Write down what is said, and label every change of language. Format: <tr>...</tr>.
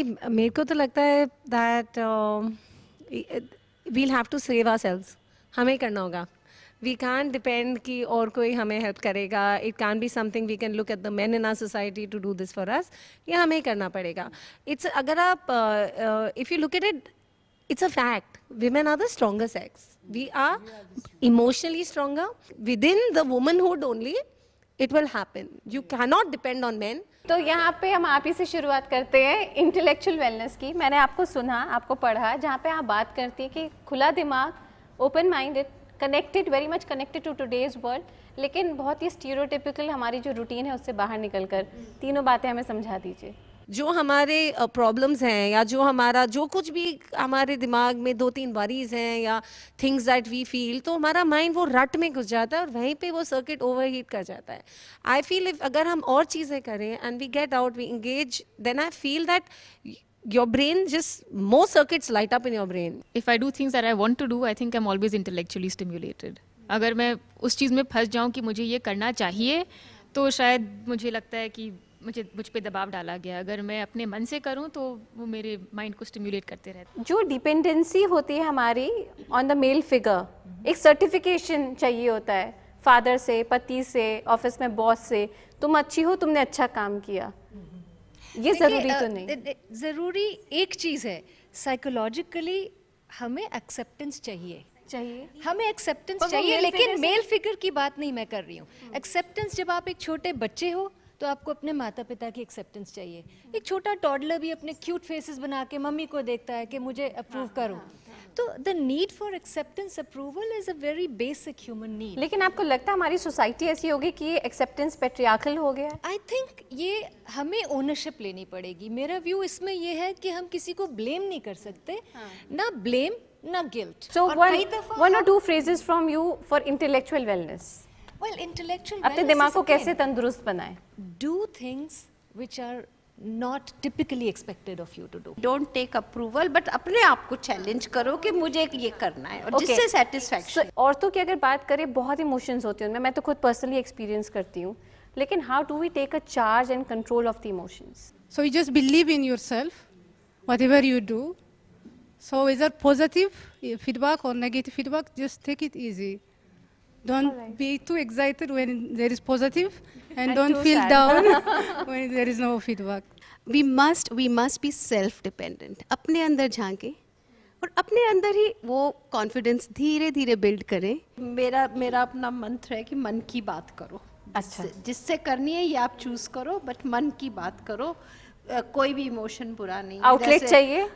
<hi>मेरे को तो लगता है</hi> <en>That we'll have to save ourselves.</en> <hi>हमें करना होगा।</hi> <en>we can depend</en> <hi>कि और कोई हमें हेल्प करेगा।</hi> <en>It can be something we can look at the men in our society to do this for us.</en> <hi>ये हमें करना पड़ेगा।</hi> <en>it's,</en> <hi>अगर आप</hi> <en>If you look at it, it's a fact. Women are the stronger sex. We are emotionally stronger within the womanhood only. it will happen. You cannot depend on men.</en> <hi>तो यहाँ पे हम आप ही से शुरुआत करते हैं इंटेलेक्चुअल वेलनेस की। मैंने आपको सुना, आपको पढ़ा, जहाँ पे आप बात करती हैं कि खुला दिमाग, open minded, connected,</hi> <en>very much connected to today's world,</en> <hi>लेकिन बहुत ही स्टीरियोटिपिकल हमारी जो रूटीन है उससे बाहर निकलकर तीनों बातें हमें समझा दीजिए। जो हमारे प्रॉब्लम्स हैं या जो हमारा जो कुछ भी हमारे दिमाग में 2-3 वरीज हैं या</hi> <en>things that we feel,</en> <hi>तो हमारा माइंड वो रट में घुस जाता है और वहीं पे वो सर्किट ओवरहीट कर जाता है। आई फील इफ अगर हम और चीज़ें करें and we get out, we engage, then I feel that your brain just more circuits light up in your brain.</hi> <en>If I do things that I want to do, I think I'm always intellectually stimulated.</en> <hi>अगर मैं उस चीज़ में फंस जाऊँ कि मुझे ये करना चाहिए, तो शायद मुझे लगता है कि मुझ पे दबाव डाला गया। अगर मैं अपने मन से करूँ तो वो मेरे माइंड को स्टिम्युलेट करते रहते। जो डिपेंडेंसी होती है हमारी</hi> <en>on the male figure,</en> <hi>एक सर्टिफिकेशन चाहिए होता है फादर से, पति से, ऑफिस में बॉस से, तुम अच्छी हो, तुमने अच्छा काम किया, ये ज़रूरी तो नहीं। ज़रूरी एक चीज़ है, साइकोलॉजिकली हमें एक्सेप्टेंस चाहिए, हमें एक्सेप्टेंस चाहिए, लेकिन मेल फिगर की बात नहीं मैं कर रही हूँ। एक्सेप्टेंस, जब आप एक छोटे बच्चे हो तो आपको अपने माता पिता की एक्सेप्टेंस चाहिए। एक छोटा टॉडलर भी अपने क्यूट फेसेस बना के मम्मी को देखता है कि मुझे अप्रूव करो।</hi> <en>तो the need for acceptance, approval is a very basic human need.</en> <hi>लेकिन आपको लगता है हमारी सोसाइटी ऐसी होगी कि एक्सेप्टेंस पैट्रियार्कल हो गया है?</hi> <en>I think</en> <hi>ये हमें ओनरशिप लेनी पड़ेगी। मेरा व्यू इसमें ये है कि हम किसी को ब्लेम नहीं कर सकते, ना ब्लेम ना guilt.</hi> <en>So one or two phrases from you for intellectual wellness. Well, intellectual</en> <hi>अपने दिमाग को कैसे तंदुरुस्त बनाएं?</hi> <en>Do things which are not typically expected of you to do. Don't take approval, but</en> <hi>अपने आप को चैलेंज करो कि मुझे ये करना है, और जिससे सेटिस्फैक्शन। औरतों की अगर बात करें, बहुत इमोशंस होती हैं उनमें, मैं तो खुद पर्सनली एक्सपीरियंस करती हूँ, लेकिन</hi> <en>How do we take a charge and control of the emotions? So you just believe in yourself, whatever you do. So whether positive feedback or negative feedback, just take it easy. Don't be too excited when there is positive, and don't feel down when there is no feedback. We must be self-dependent.</en> <hi>अपने अंदर झांके और अपने अंदर ही वो confidence धीरे धीरे build करें। मेरा अपना मंत्र है कि मन की बात करो। अच्छा, जिससे करनी है ये आप चूज करो, बट मन की बात करो। कोई भी इमोशन बुरा नहीं, आउटलेट चाहिए</hi>